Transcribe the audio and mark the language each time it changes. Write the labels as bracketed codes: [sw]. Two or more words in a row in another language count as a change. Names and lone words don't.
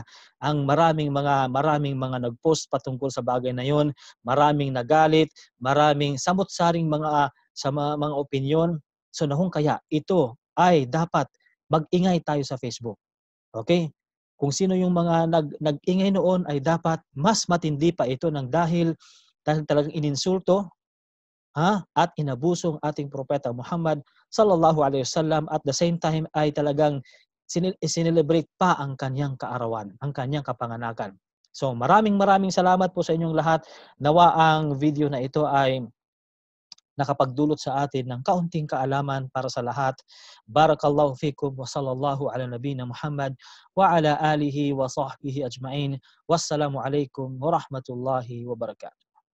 [tl] Ang maraming mga nag-post patungkol sa bagay na 'yon, maraming nagalit, maraming samot-saring mga opinyon. So na kung kaya ito ay dapat mag-ingay tayo sa Facebook. Okay? Kung sino yung mga nag-ingay noon ay dapat mas matindi pa ito dahil talagang ininsulto at inabusong ating Propeta Muhammad [ar] صلى الله عليه وسلم, [en] at the same time [tl] ay talagang sinelebrate pa ang kanyang kaarawan, ang kanyang kapanganakan. So maraming salamat po sa inyong lahat. Nawa ang video na ito ay nakapagdulot sa atin ng kaunting kaalaman para sa lahat. [ar] بارك الله فيكم وصلى الله على نبينا محمد وعلى آله وصحبه أجمعين. والسلام عليكم ورحمة الله وبركاته.